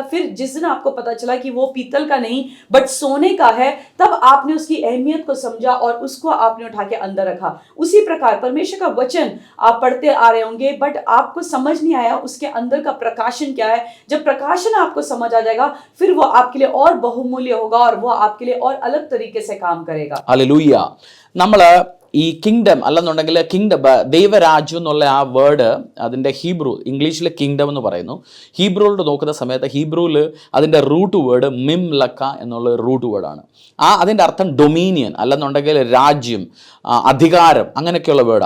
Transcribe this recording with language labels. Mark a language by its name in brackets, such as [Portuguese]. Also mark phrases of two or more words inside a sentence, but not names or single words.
[Hindi] फिर जिस दिन आपको पता चला कि वो पीतल का नहीं बट सोने का है, तब आपने उसकी अहमियत को समझा और उसको आपने उठा के अंदर रखा। उसी प्रकार परमेश्वर का वचन आप पढ़ते आ रहे होंगे, बट आपको समझ नहीं आया उसके अंदर का प्रकाशन क्या है। जब प्रकाशन आपको समझ आ जाएगा, फिर वो आपके लिए और बहुमूल्य होगा और वो आपके लिए और अलग तरीके से काम करेगा। हालेलुया। [Malayalam] നമ്മൾ ഈ കിങ്ഡം അല്ലെന്നുണ്ടെങ്കിൽ ദൈവരാജ്യം എന്നുള്ള ആ വേർഡ്, അതിൻ്റെ ഹീബ്രു, ഇംഗ്ലീഷിൽ കിങ്ഡം എന്ന് പറയുന്നു. ഹീബ്രുവിലോട്ട് നോക്കുന്ന സമയത്ത് ഹീബ്രുവിൽ അതിൻ്റെ [English] root word [Malayalam] മിംലക്ക എന്നുള്ള [English] root word. [Malayalam] അതിൻ്റെ അർത്ഥം ഡൊമീനിയൻ, അല്ലെന്നുണ്ടെങ്കിൽ രാജ്യം, അധികാരം, അങ്ങനെയൊക്കെയുള്ള വേർഡാണ്.